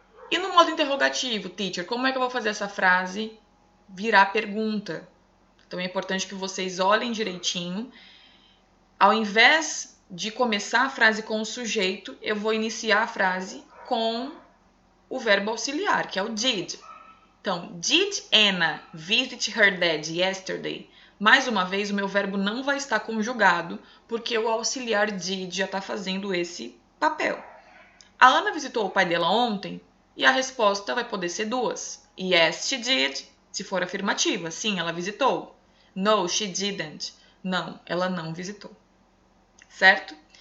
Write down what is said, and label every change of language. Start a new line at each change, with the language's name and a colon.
Portuguese: E no modo interrogativo, teacher, como é que eu vou fazer essa frase virar pergunta? Então é importante que vocês olhem direitinho. Ao invés de começar a frase com o sujeito, eu vou iniciar a frase com o verbo auxiliar, que é o did. Então,
English: did Anna visit her dad yesterday?
Portuguese: Mais uma vez, o meu verbo não vai estar conjugado, porque o auxiliar did já está fazendo esse papel. A Ana visitou o pai dela ontem? E a resposta vai poder ser duas.
English: Yes, she did,
Portuguese: se for afirmativa. Sim, ela visitou.
English: No, she didn't.
Portuguese: Não, ela não visitou. Certo?